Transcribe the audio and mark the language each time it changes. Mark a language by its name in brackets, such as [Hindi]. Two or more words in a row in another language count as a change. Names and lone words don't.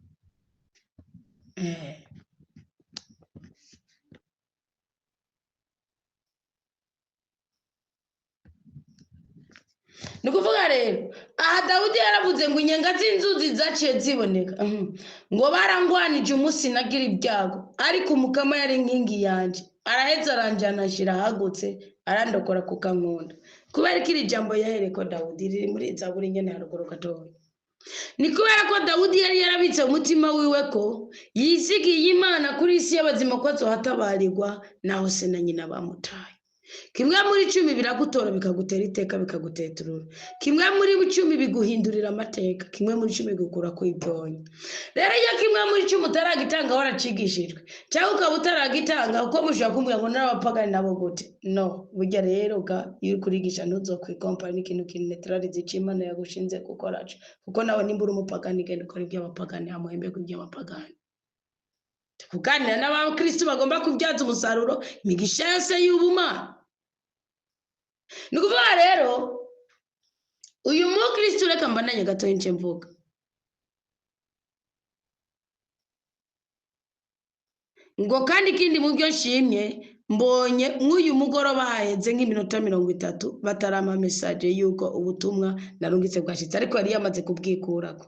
[Rundi] Nukuvuga rero aha Dawudi yaravuze ngo inyenga z'inzuzi zaciye ziboneka, ngo barangwanije umunsi nagira ibyago, ariko umukama yari inkingi yanje, araheza aranjana ashira hagutse, arandokora ku kankunda. Kubera ko iri jambo yahereko Dawudi riri muri Zaburi nyene haruguru gatoya, ni kubera ko Dawudi yari yarabitse umutima wiwe ko yizigiye Imana kuri isi y'abazima ko azohatabarirwa naho se na nyina bamutaye. kimwe muri 10 biragutora bikagutera iteka bikaguteturura, kimwe muri 10 biguhindurira amateka, kimwe muri 10 bigukura ku ibyonye. Rero iyo kimwe muri 10 utaragitanga waracigishijwe cyangwa ukaba utaragitanga uko mushaka kumubwira ngo n'abapagani nabo gute, no burya rero iyo kurigisha ntuzokwikompa n'ikintu neutralize Imana yagushinze gukora, kuko nawe nimba uri umupagani genda ukora iby'abapagani amuhembe kuby'abapagani. Kuganira n'abakristo bagomba kubyaza umusaruro imigisha yose y'ubumana. Ni kuvuga rero uyu mukristo reka mbananye gato y'ince mvuga, ngo kandi ikindi mu byo nshimye mbonye nk'uyu mugoroba haheze nk'iminota 30 batarama message yuko ubutumwa narungitse bwashitse, ariko yari yamaze kubwikurako.